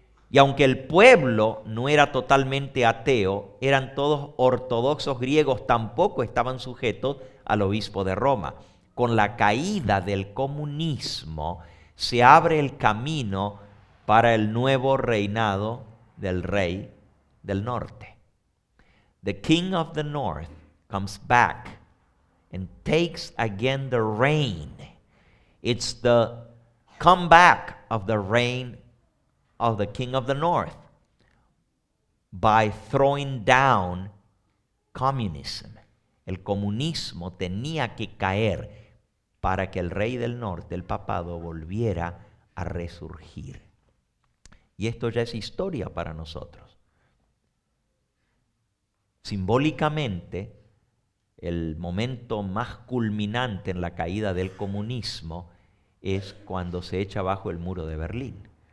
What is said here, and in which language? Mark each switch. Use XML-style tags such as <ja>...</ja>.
<es>Y aunque el pueblo no era totalmente ateo, eran todos ortodoxos griegos, tampoco estaban sujetos al obispo de Roma. Con la caída del comunismo se abre el camino para el nuevo reinado del rey del norte.</es> <en>The king of the north comes back and takes again the reign. It's the comeback of the reign of the king of the north by throwing down communism.</en> <es>El comunismo tenía que caer para que el rey del norte, el papado, volviera a resurgir. Y esto ya es historia para nosotros. Simbólicamente, el momento más culminante en la caída del comunismo es cuando se echa abajo el muro de Berlín.</es>